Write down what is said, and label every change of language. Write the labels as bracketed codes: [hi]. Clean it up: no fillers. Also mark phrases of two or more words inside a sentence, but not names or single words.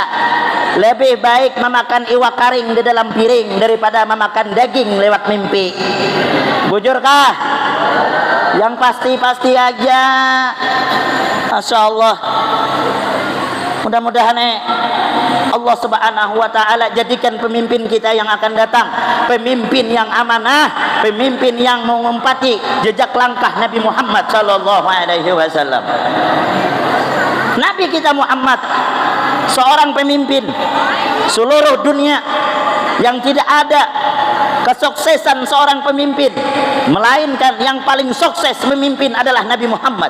[bjn] Lebih baik memakan iwak karing di dalam piring daripada memakan daging lewat mimpi. Bujur kah? Yang pasti-pasti aja. [ar] Masya Allah. [id] Mudah-mudahan Allah [ar] subhanahu wa ta'ala [id] jadikan pemimpin kita yang akan datang pemimpin yang amanah, pemimpin yang mengumpati jejak langkah Nabi Muhammad [ar] sallallahu alaihi wasallam. [id] Nabi kita Muhammad seorang pemimpin seluruh dunia yang tidak ada kesuksesan seorang pemimpin melainkan yang paling sukses memimpin adalah Nabi Muhammad.